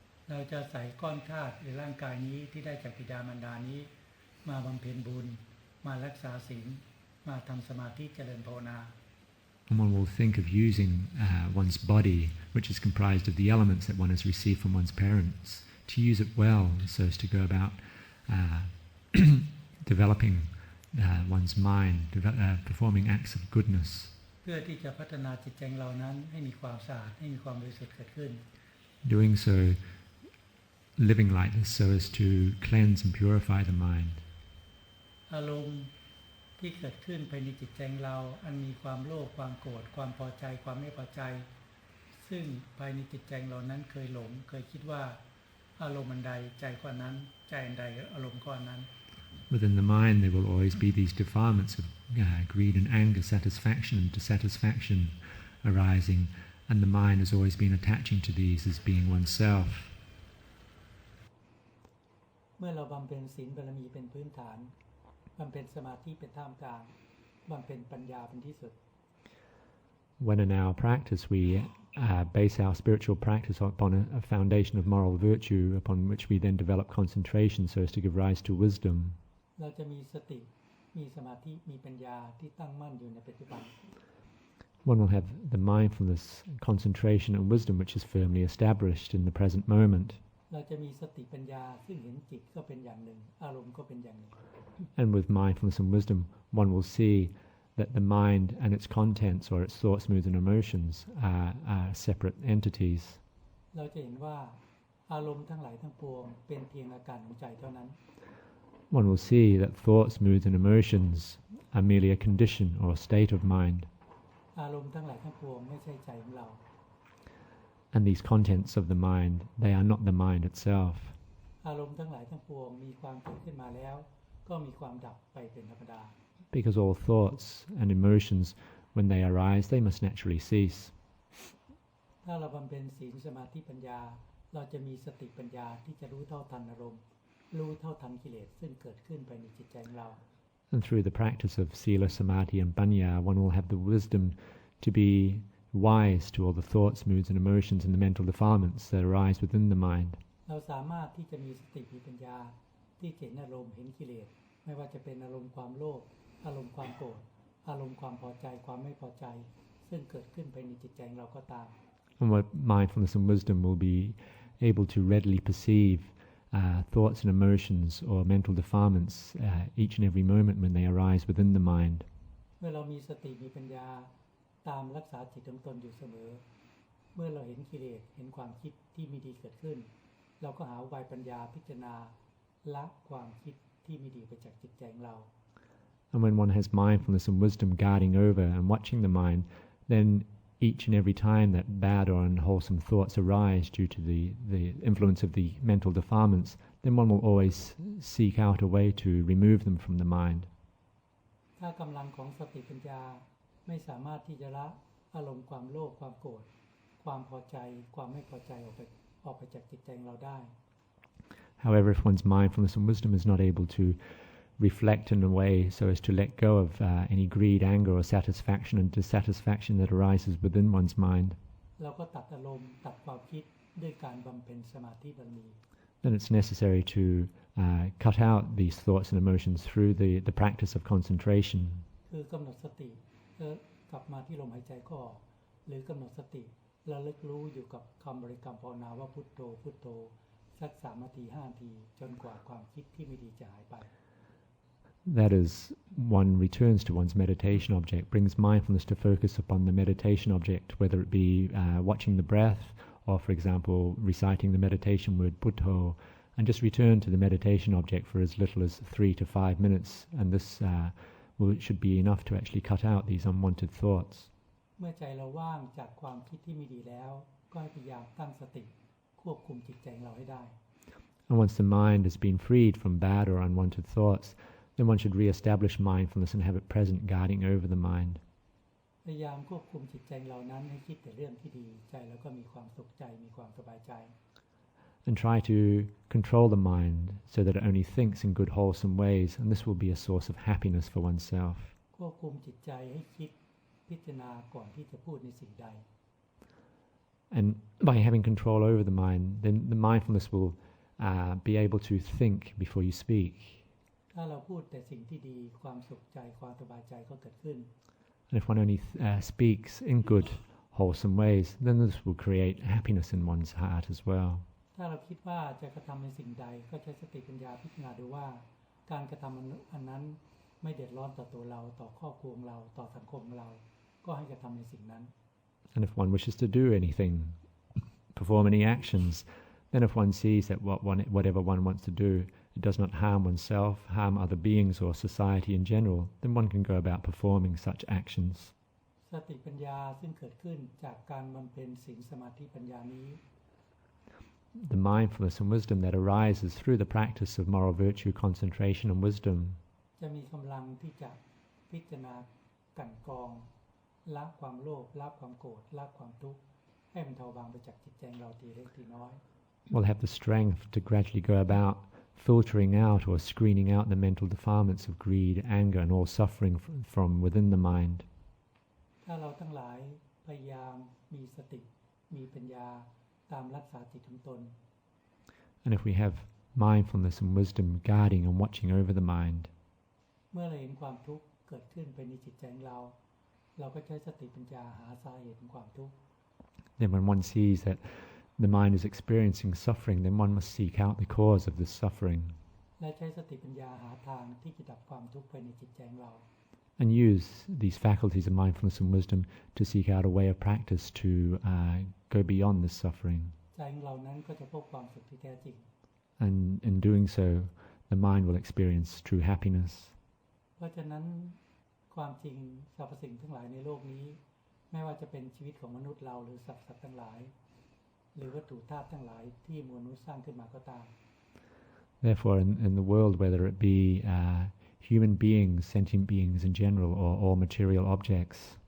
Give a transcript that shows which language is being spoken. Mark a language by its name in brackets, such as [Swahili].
[Thai] เราจะใส่ก้อนธาตุในร่างกายนี้ที่ได้จากบิดามารดานี้มาบำเพ็ญบุญมารักษาศีลมาทำสมาธิเจริญภาวนา [English] And one will think of using one's body, which is comprised of the elements that one has received from one's parents, to use it well so as to go about developing one's mind, performing acts of goodness. [Thai] เพื่อที่จะพัฒนาจิตใจเรานั้นให้มีความสะอาดให้มีความบริสุทธิ์เกิดขึ้น [English] Doing so, living like this so as to cleanse and purify the mind. [Thai] อารมณ์ที่เกิดขึ้นภายในจิตใจเราอันมีความโลภความโกรธความพอใจความไม่พอใจซึ่งภายในจิตใจเรานั้นเคยหลงเคยคิดว่าอารมณ์อันใดใจข้อนั้นใจอันใดอารมณ์ข้อนั้น [English] Within the mind there will always be these defilements of greed and anger, satisfaction and dissatisfaction arising, and the mind has always been attaching to these as being oneself. [Thai] เมื่อเราบำเพ็ญศีลบารมีเป็นพื้นฐานบำเพ็ญสมาธิเป็นท่ามกลางบำเพ็ญปัญญาเป็นที่สุด [English] When in our practice we base our spiritual practice upon a foundation of moral virtue upon which we then develop concentration so as to give rise to wisdom. [Thai] เราจะมีสติมีสมาธิมีปัญญาที่ตั้งมั่นอยู่ในปัจจุบัน [English] One will have the mindfulness, concentration and wisdom which is firmly established in the present moment. [Thai] เราจะมีสติปัญญาซึ่งเห็นจิตก็เป็นอย่างหนึ่งอารมณ์ก็เป็นอย่างหนึ่ง [English] And with mindfulness and wisdom, one will see that the mind and its contents or its thoughts, moods and emotions are separate entities. [Thai] เราจะเห็นว่าอารมณ์ทั้งหลายทั้งปวงเป็นเพียงอาการของใจเท่านั้น [English] One will see that thoughts, moods and emotions are merely a condition or a state of mind. [Thai] อารมณ์ทั้งหลายทั้งปวงไม่ใช่ใจของเรา [English] And these contents of the mind, they are not the mind itself. [Thai] อารมณ์ทั้งหลายทั้งปวงมีความเกิดขึ้นมาแล้วก็มีความดับไปเป็นธรรมดา [English] Because all thoughts and emotions, when they arise, they must naturally cease. [Thai] ถ้าเราบำเพ็ญศีลสมาธิปัญญาเราจะมีสติปัญญาที่จะรู้เท่าทันอารมณ์รู้เท่าทันกิเลสซึ่งเกิดขึ้นภายในจิตใจของเรา [English] And through the practice of sila, samadhi and panya, one will have the wisdom to be wise to all the thoughts, moods and emotions and the mental defilements that arise within the mind. [Thai] เราสามารถที่จะมีสติมีปัญญาที่เห็นอารมณ์เห็นกิเลสไม่ว่าจะเป็นอารมณ์ความโลภอารมณ์ความโกรธอารมณ์ความพอใจความไม่พอใจซึ่งเกิดขึ้นภายในจิตใจของเราก็ตาม [English] And what mindfulness and wisdom will be able to readily perceive thoughts and emotions or mental defilements each and every moment when they arise within the mind. [Thai] เมื่อเรามีสติมีปัญญาตามรักษาจิตของตนอยู่เสมอเมื่อเราเห็นกิเลสเห็นความคิดที่ไม่ดีเกิดขึ้นเราก็หาอุบายปัญญาพิจารณาละความคิดที่ไม่ดีไปจากจิตใจของเรา [English] And when one has mindfulness and wisdom guarding over and watching the mind, then each and every time that bad or unwholesome thoughts arise due to the influence of the mental defilements, then one will always seek out a way to remove them from the mind. [Thai] ถ้ากำลังของสติปัญญาไม่สามารถที่จะละอารมณ์ความโลภความโกรธความพอใจความไม่พอใจออกไปจากจิตใจเราได้ [English] However, if one's mindfulness and wisdom is not able to reflect in a way so as to let go of any greed, anger, or satisfaction and dissatisfaction that arises within one's mind. [Thai] เราก็ตัดอารมณ์ตัดความคิดด้วยการบำเพ็ญสมาธิบารมี [English] Then it's necessary to cut out these thoughts and emotions through the practice of concentration. [Thai] คือกำหนดสติกลับมาที่ลมหายใจเข้าออกหรือกำหนดสติระลึกรู้อยู่กับคำบริกรรมภาวนาว่าพุทโธพุทโธสัก3 นาที 5 นาทีจนกว่าความคิดที่ไม่ดีจะหายไป [English] That is, one returns to one's meditation object, brings mindfulness to focus upon the meditation object, whether it be watching the breath or, for example, reciting the meditation word Buddho, and just return to the meditation object for as little as 3 to 5 minutes, and this should be enough to actually cut out these unwanted thoughts. [Thai] เมื่อใจเราว่างจากความคิดที่ไม่ดีแล้วก็ให้พยายามตั้งสติควบคุมจิตใจเราให้ได้ [English] And once the mind has been freed from bad or unwanted thoughts, then one should re-establish mindfulness and have it present, guarding over the mind. [Thai] พยายามควบคุมจิตใจเรานั้นให้คิดแต่เรื่องที่ดีใจแล้วก็มีความสุขใจมีความสบายใจ [English] And try to control the mind so that it only thinks in good, wholesome ways, and this will be a source of happiness for oneself. [Thai] ควบคุมจิตใจให้คิดพิจารณาก่อนที่จะพูดในสิ่งใด [English] And by having control over the mind, then the mindfulness will be able to think before you speak. [Thai] ถ้าเราพูดแต่สิ่งที่ดีความสุขใจความสบายใจก็เกิดขึ้น [English] And if one only speaks in good, wholesome ways, then this will create happiness in one's heart as well. [Thai] ถ้าเราคิดว่าจะกระทำในสิ่งใดก็ใช้สติปัญญาพิจารณาดูว่าการกระทำอันนั้นไม่เดือดร้อนต่อตัวเราต่อครอบครัวเราต่อสังคมเราก็ให้กระทำในสิ่งนั้น [English] And if one wishes to do anything, perform any actions, then if one sees that whatever one wants to do, it does not harm oneself, harm other beings or society in general, then one can go about performing such actions. [Thai] สติปัญญาซึ่งเกิดขึ้นจากการบำเพ็ญศีลสมาธิปัญญานี้ [English] The mindfulness and wisdom that arises through the practice of moral virtue, concentration and wisdom [Thai] จะมีกำลังที่จะพิจารณากั่นกรองละความโลภละความโกรธละความทุกข์ให้มันเทาบางไปจากจิตใจเราทีเล็กทีน้อย [English] will have the strength to gradually go about filtering out or screening out the mental defilements of greed, anger and all suffering from within the mind. [Thai] ถ้าเราทั้งหลายพยายามมีสติมีปัญญาตามรักษาจิตของตน [English] And if we have mindfulness and wisdom guarding and watching over the mind, [Thai] เมื่อเราเห็นความทุกข์เกิดขึ้นภายในจิตใจของเราเราก็ใช้สติปัญญาหาสาเหตุของความทุกข์ [English] then when one sees that the mind is experiencing suffering, then one must seek out the cause of this suffering [Thai] และใช้สติปัญญาหาทางที่จะดับความทุกข์ภายในจิตใจของเรา [English] and use these faculties of mindfulness and wisdom to seek out a way of practice to go beyond this suffering. [Thai] ใจของเรานั้นก็จะพบความสุขที่แท้จริง [English] And in doing so, the mind will experience true happiness. [Thai] เพราะฉะนั้นความจริงสรรพสิ่งทั้งหลายในโลกนี้ไม่ว่าจะเป็นชีวิตของมนุษย์เราหรือสัตว์ทั้งหลายหรือวัตถุธาตุทั้งหลายที่มนุษย์สร้างขึ้นมาก็ตาม [English] Therefore, in the world, whether it be human beings, sentient beings in general, or all material objects,